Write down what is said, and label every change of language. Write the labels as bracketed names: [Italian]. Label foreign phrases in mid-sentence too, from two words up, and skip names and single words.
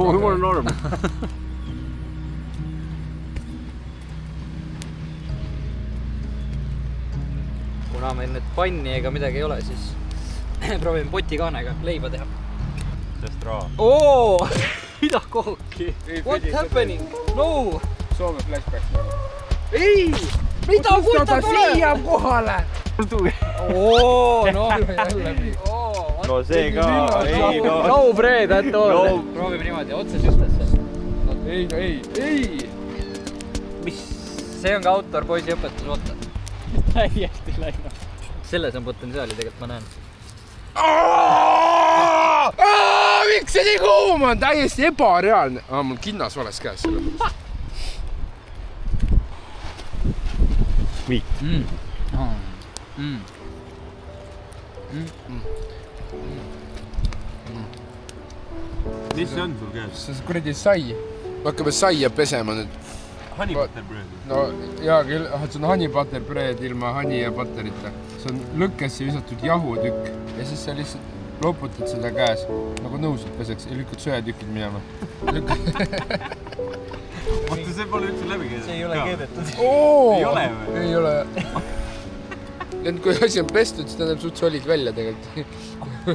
[Estonian] Mul on norm. Kuna meil nüüd panni ega midagi ei ole, siis proovime potikaanega leiba teha. Sest raha. Oo! Mida kohki? [English] What happening? No! [Estonian] Soome flashback praegu. Ei! Mida võtab siia kohale? Oo, no jälle. No see ka. Ei, no. [English] No bread at all. [Estonian] Proovime niimoodi, otse süstesse. ei. Mis? See on ka autor poisi õpetus, oota. Täiesti läinud. Selles on potentsiaali tegelikult, ma näen. Miks see nii kuum on? Täiesti ebareaalne. Mul kinnas vales käes selle mõttes. Mis see on sul käes? See kuradi sai. Me hakkame saia pesema nüüd. [English] Honey butter bread. [Estonian] No jaa küll, see on [English] honey butter bread [Estonian] ilma honey ja butterita. See on lõkkesse visatud jahutükk ja siis sa lihtsalt loputad seda käes nagu nõusud peseks ja lükkad söetükid minema. Vaata, see pole üldse läbi keedetud. See ei ole keedetud. Ei ole või? Ei ole. Nüüd kui asi on pestud, siis tähendab suht solid välja tegelikult.